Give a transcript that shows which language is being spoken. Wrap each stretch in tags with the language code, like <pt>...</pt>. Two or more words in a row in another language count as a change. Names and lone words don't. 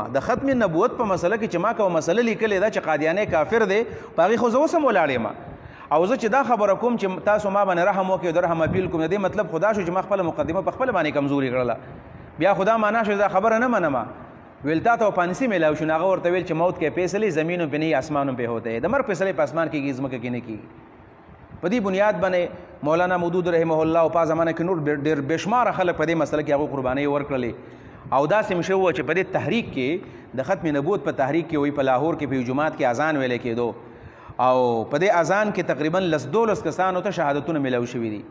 <ps>د ختم نبوت په مسله کې چې ما کومه مسله لیکلې ده چې قادیانی کافر دی په هغې خو زه اوس هم ولاړ یم او زه چې دا خبره کوم چې تاسو ما باندې رحم وکړئ د رحم اپیل کوم، د دې مطلب خدا شو چې ما خپله مقدمه په خپله باندې کمزوري کړله. بیا خدا معنا شو دا خبره نه منم. ویل تا ته پانسي میلاو شو، هغه ورته ویل چې موت کې فیصلې</ps> <ur>زمینوں پہ نہیں آسمانوں پہ ہوتے ہیں،</ur> <ps>د مرګ فیصلې په اسمان کېږي ځمکه کې نه کېږي. په دې بنیاد باندې مولانا مودودی</ps> <ar>رحمه الله</ar> <ps>او په زمانه کې نور ډېر بېشماره خلک په دې مسله کې هغوی قربانۍ ورکړلې او داسې هم شوي وه چې په دې تحریک کې د ختم نبوت په تحریک کې وایي په لاهور کې په یو جومات کې اذان ویلی کېدو او په دې اذان کې تقریبا 12 کسانو ته شهادتونه میلاو شوي دي.</ps>